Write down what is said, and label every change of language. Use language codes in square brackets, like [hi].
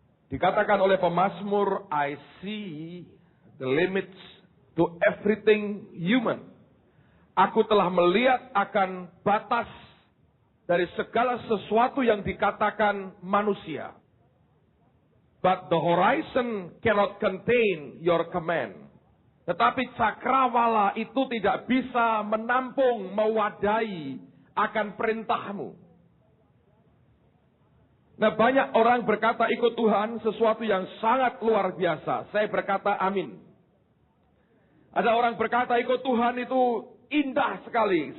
[id] Dikatakan oleh pemazmur, [en] I see the limits to everything human. [id] Aku telah melihat akan batas dari segala sesuatu yang dikatakan manusia. [en] But the horizon cannot contain your command. [id] Tetapi cakrawala itu tidak bisa menampung, mewadahi akan perintahmu. Nah, banyak orang berkata ikut Tuhan sesuatu yang sangat luar biasa. Saya berkata amin. Ada orang berkata ikut Tuhan itu indah sekali.